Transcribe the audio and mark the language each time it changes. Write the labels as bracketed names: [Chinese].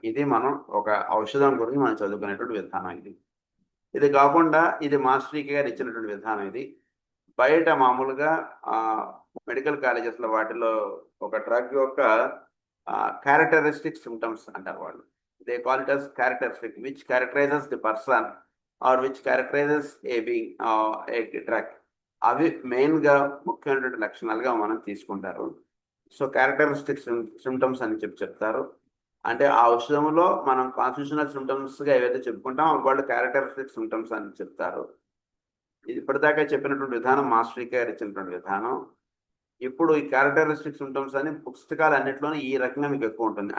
[Telugu] ఇది మనం ఒక ఔషధం గురించి మనం చదువుకునేటువంటి విధానం. ఇది కాకుండా ఇది మాస్టరీకి గారు ఇచ్చినటువంటి విధానం. ఇది బయట మామూలుగా మెడికల్ కాలేజెస్లో వాటిలో ఒక డ్రగ్ యొక్క క్యారెక్టరిస్టిక్ సిమ్టమ్స్ అంటారు వాళ్ళు. [English] They call it as characteristic which characterizes the person or which characterizes a drug. [Telugu] అవి మెయిన్గా ముఖ్యమైనటువంటి లక్షణాలుగా మనం తీసుకుంటారు. సో క్యారెక్టరిస్టిక్ సిమ్టమ్స్ అని చెప్తారు. అంటే ఆ ఔషధంలో మనం కాన్స్టిట్యూషనల్ సిమ్టమ్స్గా ఏవైతే చెప్పుకుంటాం వాళ్ళు క్యారెక్టరిస్టిక్ సిమ్టమ్స్ అని చెప్తారు. ఇది ఇప్పటిదాకా చెప్పినటువంటి విధానం మాస్టరీ గారు ఇచ్చినటువంటి విధానం. ఇప్పుడు ఈ క్యారెక్టరిస్టిక్ సిమ్టమ్స్ అని పుస్తకాలు అన్నింటిలోనూ ఈ రకంగా మీకు ఎక్కువ ఉంటుంది.